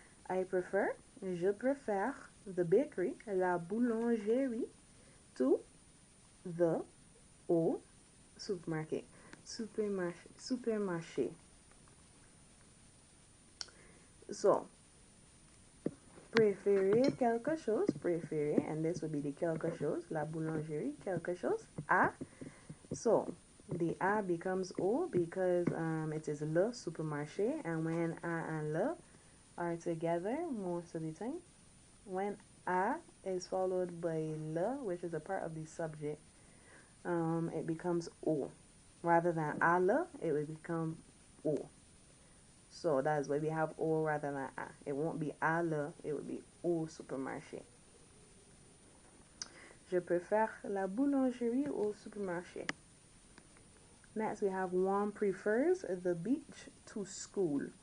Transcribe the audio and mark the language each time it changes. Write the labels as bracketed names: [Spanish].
[French] Je préfère [English] the bakery, [French] la boulangerie, [English] to the [French] au supermarket. Supermarché. So, préférer quelque chose, préférer, [English] and this would be the [French] quelque chose, la boulangerie, quelque chose, à. [English] So, the a becomes o because it is le supermarché, and when a and le are together most of the time, when a is followed by le, which is a part of the subject, it becomes o. Rather than a le, it would become o. So that's why we have o rather than a. It won't be a le, it would be [French] au supermarché. Je préfère la boulangerie au supermarché. [English] Next, we have one prefers the beach to school.